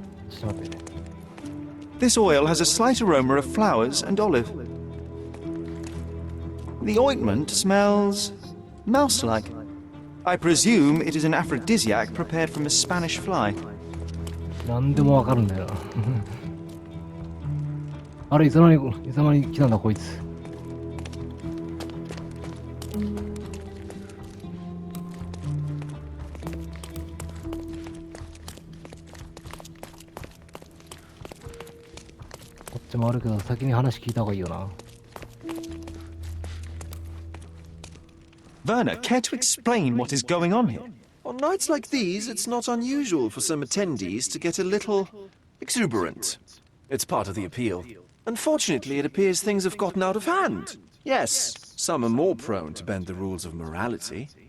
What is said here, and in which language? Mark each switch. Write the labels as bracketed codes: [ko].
[ja] ちょっと待って。 [en] This oil has a slight aroma of flowers and olive. The ointment smells mouse-like. I presume it is an aphrodisiac prepared from a Spanish fly. [ja] 何でもわかるんだよな。あれ、いつの間に来たんだこいつ。こっちもあるけど先に話聞いた方がいいよな。 [en] Werner, care to explain what is going on here? On nights like these, it's not unusual for some attendees to get a little exuberant. It's part of the appeal. Unfortunately, it appears things have gotten out of hand. Yes, some are more prone to bend the rules of morality.